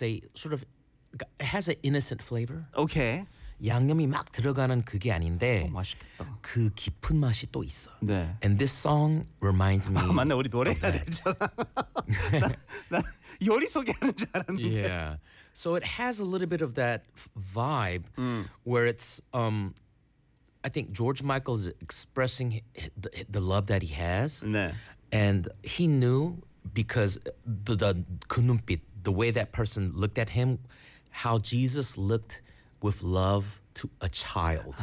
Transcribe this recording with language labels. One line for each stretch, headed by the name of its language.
English: they sort of it has an innocent flavor. Okay.
Korean: 양념이 막 들어가는 그게 아닌데 오, 맛있겠다. 그 깊은 맛이 또 있어. 네.
English: And this song reminds me.
Korean: 아, 맞네. 우리 노래해야 되잖아. 나 요리 소개하는 줄 알았는데.
English: Yeah. So it has a little bit of that vibe where it's I think George Michael is expressing the love that he has.
Korean: 네.
English: And he knew because the
Korean: 그 눈빛,
English: the way that person looked at him, how Jesus looked with love to a child.